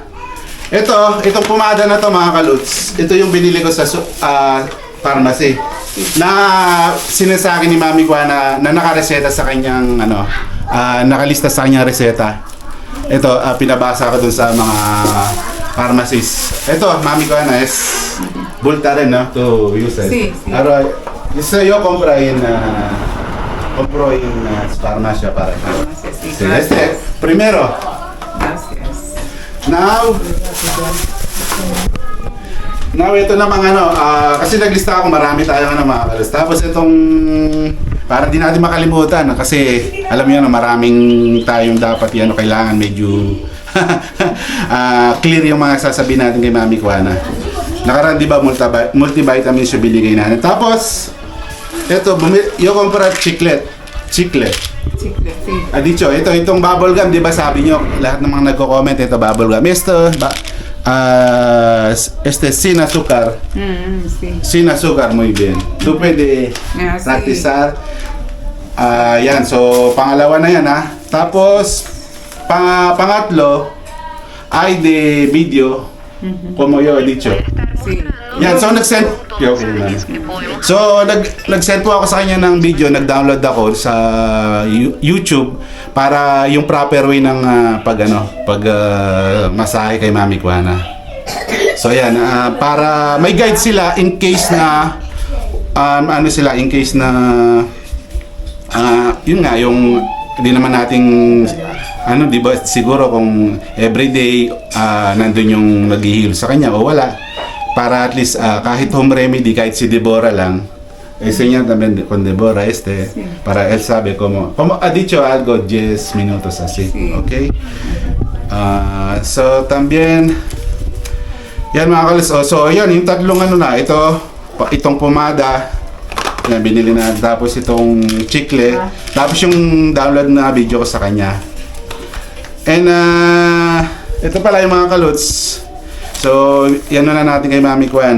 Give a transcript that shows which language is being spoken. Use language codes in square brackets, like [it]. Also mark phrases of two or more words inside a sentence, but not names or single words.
[tl] Itong pomada na to mga kaluts. Ito yung binili ko sa pharmacy na sinasabi ni Mami Kuana na nakareseta sa kanyang nakalista sa kanyang reseta. Ito pinabasa ko dun sa mga pharmacies. Ito Mami Kuana es Voltaren, no, [en] to use it. [es] Sí. Ahora yo compro en farmacia para Sí, sí, este primero. Gracias. [tl] Now, ito namang kasi naglista ako, marami tayong mga kalos. Tapos itong, para di natin makalimutan, kasi alam niyo na maraming tayong dapat kailangan medyo clear yung mga sasabihin natin kay Mami Kuana. Nakaraan, di ba, multivitamins yung binigay natin. Tapos, ito, yung compra chiclet. [es] Chicle, sí. Dicho, [tl] itong [en] bubble gum, [tl] di ba sabi nyo, lahat ng mga nagko-comment, ito [en] bubble gum. [es] Sin azúcar. Sí. Sin azúcar, muy bien. Tú pwede Sí. practicar. [tl] Yan, so pangalawa na yan ha. Tapos, pangatlo, [es] ay de video, como yo he dicho. Sí. [tl] Yan, so nag-send po ako sa kanya ng video, nag-download ako sa YouTube para yung [en] proper way [tl] ng masahe kay Mami Kuana. So yan, para may guide sila [en] in case [tl] na yun nga, yung hindi naman nating di ba siguro kung everyday nandun yung nag-heal sa kanya o wala. Para [en] at least [tl] kahit [en] home remedy, [tl] kahit si Deborah lang, [es] enseñan también con Deborah para él sabe como ha dicho algo 10 minutos así, okay? So también, [tl] yan mga kalis, so yan, yung tatlong itong pomada, yan, binili na, tapos itong chicle, tapos yung download na video ko sa kanya. And ito pala yung mga kaluts. So, yan na natin kay Mami Kuana.